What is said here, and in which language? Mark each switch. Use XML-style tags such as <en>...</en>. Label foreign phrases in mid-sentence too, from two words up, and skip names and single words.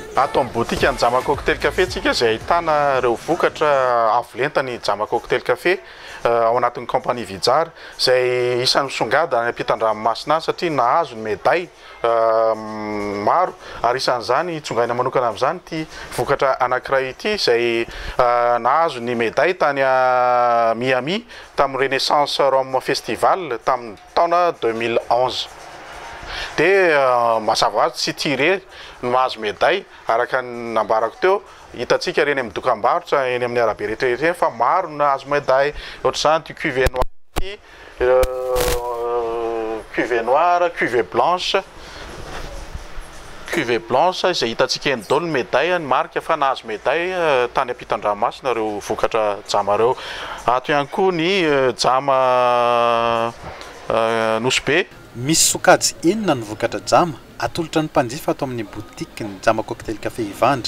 <mg>Ato amin'ny boutique ny DZAMA COKTAIL CAFE tsika izay ahitana ireo vokatra avo lenta ny DZAMA COKTAIL CAFE ao anatin'ny compagnie Vijara izay isan'ny misongadina any ampitan-dranomasina satria nahazo ny médaille maro ary isan'izany itsongaina manokana amin'izany ity vokatra anankiray ity izay nahazo ny médaille tany Miami tamin'ny Renaissance Rome Festival tamin'ny taona 2011. Dia mazava ho azy tsy tiré no mahazo médaille araka ny nambarako teo hitantsika reny amin'ny dokam-barotra eny amin'ny arabe rehetrarehetra fa maro nahazo médaille ohatr'izany ty</mg> <fr>cuve noir</fr> <mg>ty</mg> <fr>cuve noire, cuve blanche</fr> <mg>izay hitantsika eny daholo médaille ny marika fa nahazo médaille tany ampitan-dranomasina reo vokatra DZAMA reo. Ato ihany koa ny DZAMA NOSY BE. Misy sokajy enina ny vokatra DZAMA atolotra ny mpanjifa ato amin'ny boutique ny DZAMA COKTAIL CAFE hivandry.</mg>